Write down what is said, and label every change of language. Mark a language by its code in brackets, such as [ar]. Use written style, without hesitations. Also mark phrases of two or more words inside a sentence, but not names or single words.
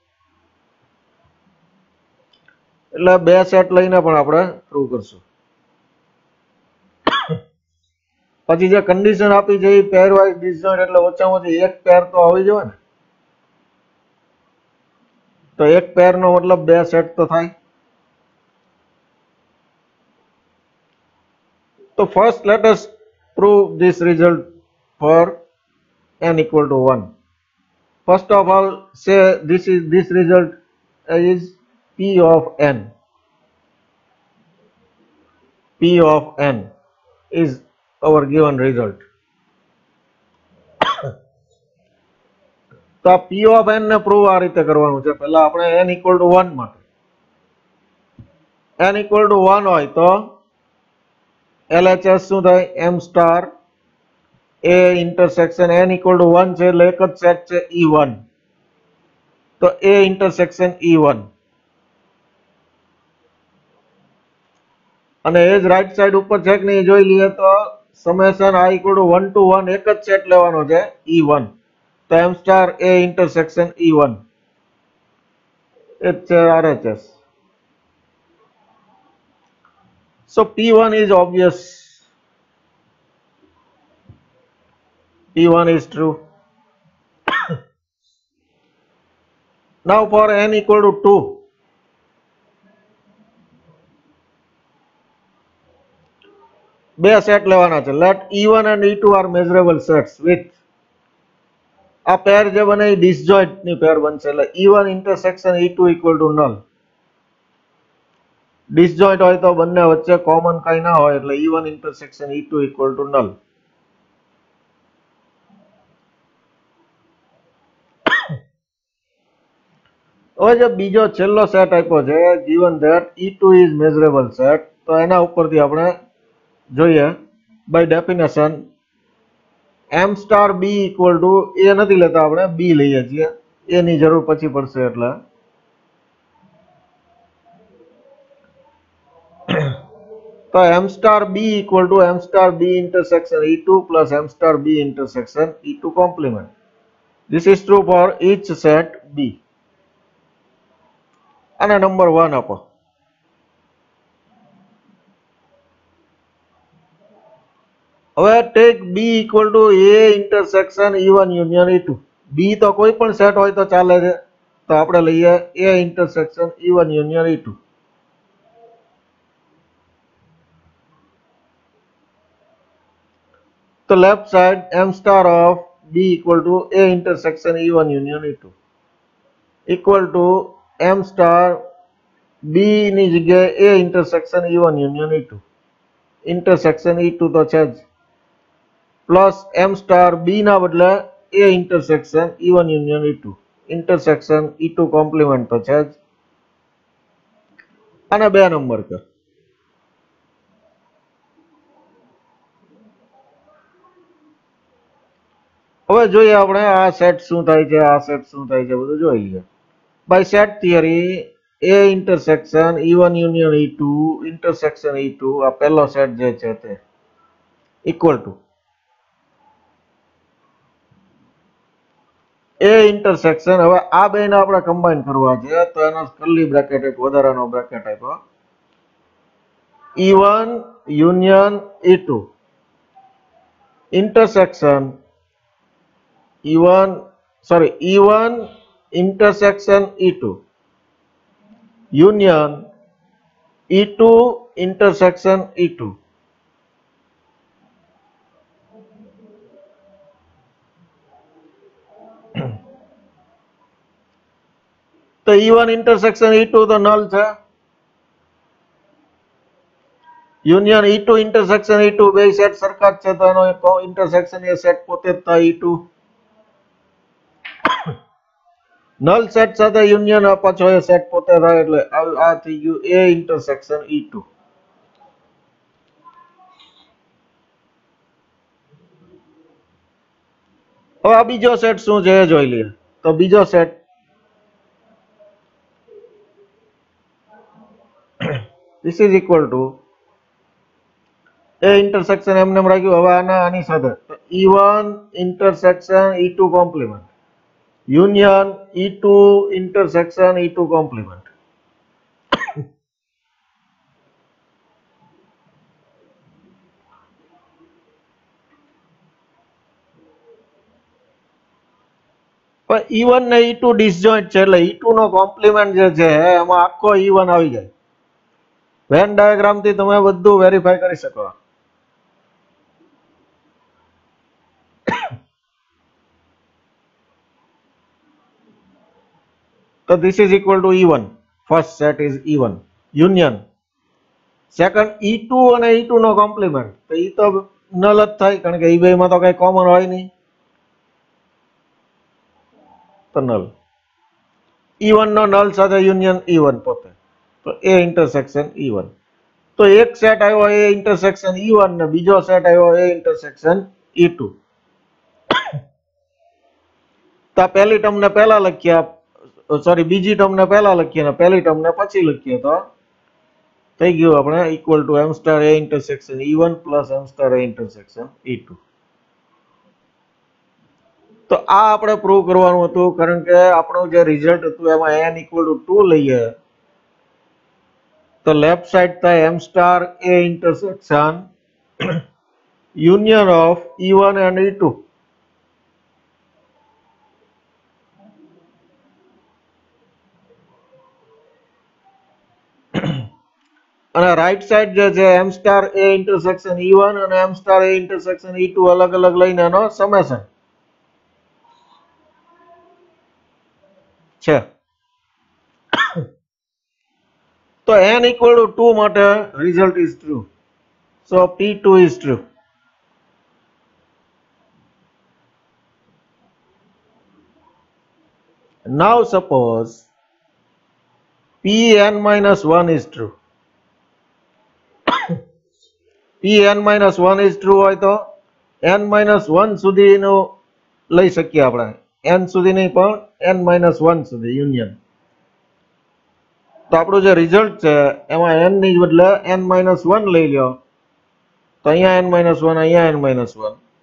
[gu] એટલે બે સેટ લઈને પણ આપણે પ્રૂવ કરશું પછી જે કન્ડિશન આપી છે એ [en] pair wise disjoint [gu] એટલે ઓછામાં ઓછી એક પેર તો હોવી જોઈએ ને તો એક પેર નો મતલબ બે સેટ તો થાય [en] તો first let us prove this result for n = 1 first of all say this result is p of n is our given result [gu] તો [en] p of n [gu] ને પ્રૂવ આ રીતે કરવાનું છે પહેલા આપણે n = 1 માટે n = 1 હોય તો LHS શું થાય [en] m star a intersection n = 1 [gu] છે એટલે એક જ સેટ છે E1 તો [en] a intersection E1 [gu] અને એ જ રાઈટ સાઈડ ઉપર છે કે નહીં જોઈ લઈએ તો સમેશન [en] i = 1 to 1 [gu] એક જ સેટ લેવાનો છે E1 તો [en] m star a intersection E1 [gu] એ છે [en] RHS so P1 is obvious P1 is true now for n = 2 [gu] બે સેટ લેવાના છે [en] let E1 and E2 are measurable sets with [gu] આ પેર જે બને એ ડિસજોઇન્ટ ની પેર બનશે એટલે [en] E1 intersection E2 = null [gu] ડિસજોઇન્ટ હોય તો બંને વચ્ચે કોમન કઈ ના હોય એટલે [en] E1 intersection E2 = null [gu] હવે જે બીજો છેલ્લો સેટ આપ્યો છે [en] given that E2 is measurable set [gu] તો એના ઉપરથી આપણે જોઈએ [en] by definition m star b equal to a [gu] નથી લેતા આપણે b લઈએ છીએ a ની જરૂર પછી પડશે એટલે [en] તો m star b equal to m star b intersection e2 plus m star b intersection e2 complement. This is true for each set b. [gu] અને નંબર 1 આપો. હવે [en] take b equal to a intersection e1 union e2. [gu] b તો કોઈ પણ સેટ હોય તો ચાલે છે, તો આપણે લઈએ [en] a intersection e1 union e2. તો left side m star of b equal to a intersection e1 union e2 equal to m star b [gu] ની જગ્યાએ [en] a intersection e1 union e2 intersection e2 [gu] તો છે જ [en] plus m star b [gu] ના બદલે [en] a intersection e1 union e2 intersection e2 complement [gu] તો છે જ અને 2 નંબર કર. હવે જોઈએ આપણે આ સેટ શું થાય છે, આ સેટ શું થાય છે બધું જોઈ લઈએ. [en] by set theory a intersection e1 union e2 intersection e2 [gu] આ પહેલો સેટ જે છે તે [en] equal to a intersection. [gu] હવે આ બેને આપણે કમ્બાઈન કરવા છે તો એનો [en] curly bracket [gu] એક વધારાનો બ્રેકેટ આપ્યો [en] e1 union e2 intersection e1 intersection e2 [gu] union e2 intersection e2. તો [en] e1 intersection e2 [gu] તો નલ છે, યુનિયન [en] e2 intersection e2 [gu] બે સેટ સરખા જ છે તો એનો ઇન્ટરસેક્શન એ સેટ પોતે જ થાય e2. નલ સેટ સાથે યુનિયન પાછો એ સેટ પોતે થાય એટલે આ થઈ ગયું [en] a intersection e2. [gu] હવે આ બીજો સેટ શું છે એ જોઈ લઈએ. તો બીજો સેટ [en] this is equal to a intersection [gu] એમને એમ રાખ્યું. હવે આના આની સાથે [en] e1 intersection e2 complement [gu] union e2 intersection e2 complement. e1 ને e2 ડિસજોઈન્ટ છે એટલે e2 નો કોમ્પ્લિમેન્ટ જે છે એમાં આખો e1 આવી જાય. [en] Venn diagram [gu] થી તમે બધું વેરીફાઈ કરી શકો. [en] તો this is equal to e1. first set is e1 union second e2 અને e2 નો કોમ્પ્લિમેન્ટ. [gu] તો એ તો નલ જ થાય કારણ કે એ બે માં તો કઈ કોમન હોય નહીં તો નલ. e1 નો નલ સાથે યુનિયન e1 પોતે તો [en] a intersection e1. [gu] તો એક સેટ આવ્યો [en] a intersection e1 [gu] ને બીજો સેટ આવ્યો [en] a intersection e2. [gu] તો પહેલી ટર્મ ને પહેલા લખ્યા, સોરી બીજી ટર્મ ને પહેલા લખીએ ને પહેલી ટર્મ ને પછી લખીએ તો થઈ ગયું આપણે [en] equal to m star a intersection e1 plus m star a intersection e2. [gu] તો આ આપણે પ્રૂવ કરવાનું હતું કારણ કે આપણું જે રિઝલ્ટ હતું એમાં [en] n equal to 2 [gu] લઈએ તો [en] left side [gu] થાય [en] m star a intersection union of e1 and e2. [gu] અને [en] right side [gu] જે છે [en] m star a intersection e1 [gu] અને [en] m star a intersection e2 [gu] અલગ અલગ લઈને એનો સમેશન છે. [en] તો n equal to 2 માટે result is true. So P2 is true. Now suppose Pn minus 1 is true. p n minus 1 is true [gu] હોય તો [en] n minus 1 [gu] સુધીનો લઈ શકીએ આપણે, n સુધી નહીં પણ [en] n minus 1 [gu] સુધી યુનિયન. તો આપણું જે રિઝલ્ટ છે એમાં n ની બદલે [en] n minus 1 [gu] લઈ લ્યો તો અહીંયા [en] n minus 1, [gu] અહીંયા [en] n minus 1.